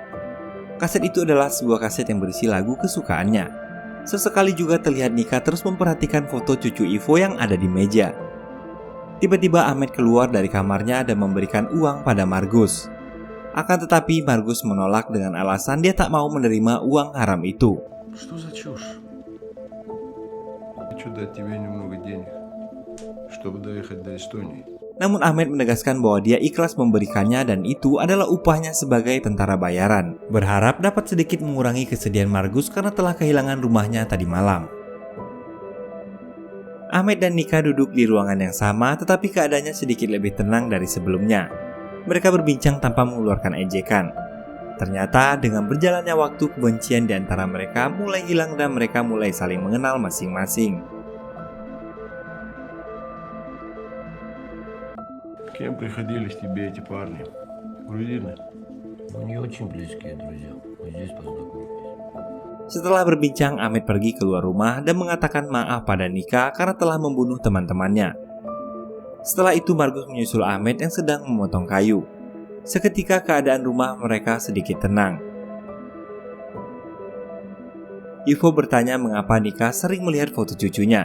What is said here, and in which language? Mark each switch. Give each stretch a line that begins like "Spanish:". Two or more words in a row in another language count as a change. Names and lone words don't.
Indonesian: Kaset itu adalah sebuah kaset yang berisi lagu kesukaannya. Sesekali juga terlihat Nika terus memperhatikan foto cucu Ivo yang ada di meja. Tiba-tiba Ahmed keluar dari kamarnya dan memberikan uang pada Margus. Akan tetapi Margus menolak dengan alasan dia tak mau menerima uang haram itu.
Russian: Что за чушь? Хочу дать тебе немного денег, чтобы доехать до Эстонии.
Indonesian: Namun Ahmed menegaskan bahwa dia ikhlas memberikannya dan itu adalah upahnya sebagai tentara bayaran. Berharap dapat sedikit mengurangi kesedihan Margus karena telah kehilangan rumahnya tadi malam. Ahmed dan Nika duduk di ruangan yang sama tetapi keadaannya sedikit lebih tenang dari sebelumnya. Mereka berbincang tanpa mengeluarkan ejekan. Ternyata dengan berjalannya waktu, kebencian di antara mereka mulai hilang dan mereka mulai saling mengenal masing-masing.
Russian: Кем приходились тебе эти парни? Грузины? Ну, не очень близкие друзья. Мы здесь познакомились.
Indonesian: Setelah berbincang, Ahmed pergi keluar rumah dan mengatakan maaf pada Nika karena telah membunuh teman-temannya. Setelah itu Margus menyusul Ahmed yang sedang memotong kayu. Seketika keadaan rumah mereka sedikit tenang. Ivo bertanya mengapa Nika sering melihat foto cucunya.